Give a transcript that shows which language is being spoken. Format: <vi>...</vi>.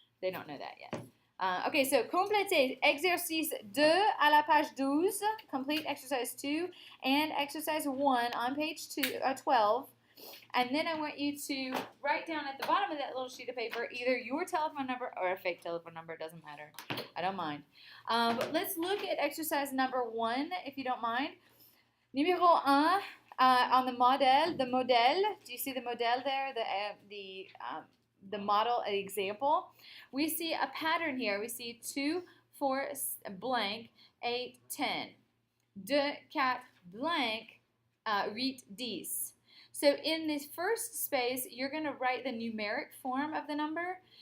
<en>They don't know that yet. Okay, so</en> <fr>complétez exercice 2 à la page 12,</fr> <en>complete exercise 2, and exercise 1 on page 12. And then I want you to write down at the bottom of that little sheet of paper either your telephone number or a fake telephone number. It doesn't matter. I don't mind. But let's look at exercise number 1, if you don't mind. Numéro 1, on the modèle. The modèle. Do you see the modèle there? The the model example, we see a pattern here. We see 2, 4, blank, 8, 10. 2, 4, blank, 8, 10. So in this first space, you're going to write the numeric form of the number.</en>